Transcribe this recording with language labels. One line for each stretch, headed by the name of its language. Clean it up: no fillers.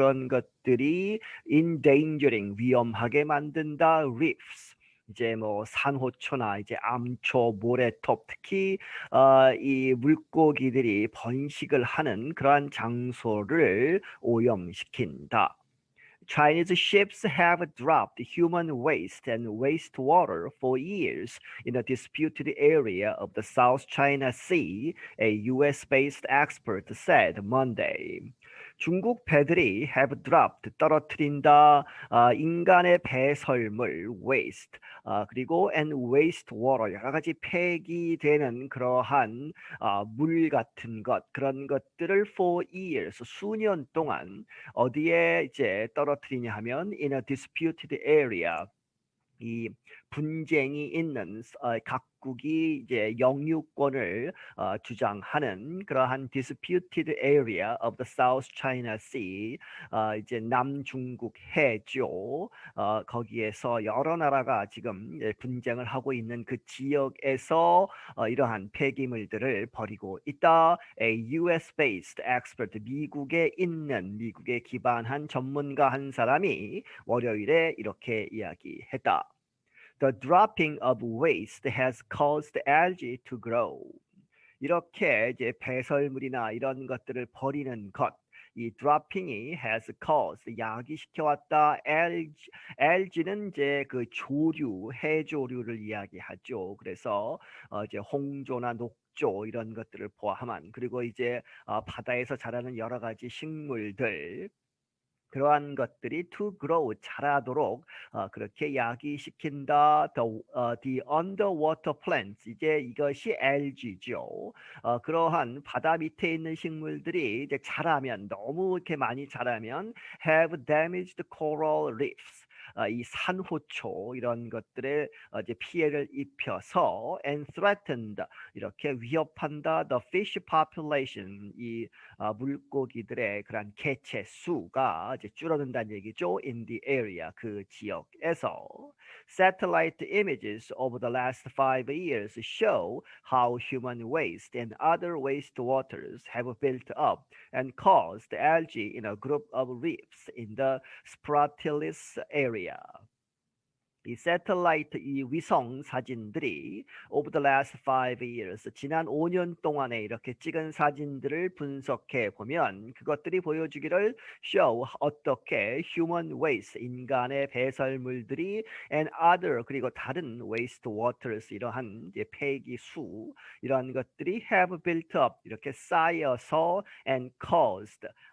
Korean: 그런 것들이 endangering, 위험하게 만든다. reefs, 이제 뭐 산호초나 이제 암초, 모래톱, 특히 이 물고기들이 번식을 하는 그러한 장소를 오염시킨다.
English: Chinese ships have dropped human waste and wastewater for years in a disputed area of the South China Sea, a US-based expert said Monday.
Korean: 중국 배들이
English: have dropped,
Korean: 떨어뜨린다, 인간의 배설물, waste, 그리고
English: and wastewater,
Korean: 여러 가지 폐기되는 그러한 물 같은 것, 그런 것들을
English: for years,
Korean: 수년 동안 어디에 이제 떨어뜨리냐 하면
English: in a disputed area,
Korean: 이 분쟁이 있는 각국이 이제 영유권을 주장하는 그러한
English: disputed area of the South China Sea,
Korean: 이제 남중국해죠. 거기에서 여러 나라가 지금 분쟁을 하고 있는 그 지역에서 이러한 폐기물들을 버리고 있다.
English: A US-based expert,
Korean: 미국에 기반한 전문가 한 사람이 월요일에 이렇게 이야기했다.
English: The dropping of waste has caused algae to grow.
Korean: 이렇게 이제 배설물이나 이런 것들을 버리는 것, 이 dropping이
English: has caused,
Korean: 야기시켜왔다. algae는 이제 그 조류, 해조류를 이야기하죠. 그래서 이제 홍조나 녹조 이런 것들을 포함한, 그리고 이제 바다에서 자라는 여러 가지 식물들, 그러한 것들이
English: to grow,
Korean: 자라도록 그렇게 야기시킨다.
English: The underwater plants,
Korean: 이제 이것이 algae죠. 그러한 바다 밑에 있는 식물들이 이제 자라면, 너무 이렇게 많이 자라면
English: have damaged coral reefs,
Korean: 이 산호초 이런 것들에 이제 피해를 입혀서
English: and threatened,
Korean: 이렇게 위협한다.
English: The fish population,
Korean: 이 물고기들의 그런 개체 수가 이제 줄어든다는 얘기죠.
English: In the area,
Korean: 그 지역에서.
English: Satellite images over the last 5 years show how human waste and other wastewaters have built up and caused algae in a group of reefs in the Spratlys area.
Korean: 이 satellite, 이 위성 사진들이
English: over the last 5 years,
Korean: 지난 5년 동안에 이렇게 찍은 사진들을 분석해 보면 그것들이 보여주기를 show, 어떻게
English: human waste,
Korean: 인간의 배설물들이
English: and other,
Korean: 그리고 다른 wastewaters, 이러한 이제 폐기수, 이러한 것들이
English: have built up,
Korean: 이렇게 쌓여서
English: and caused,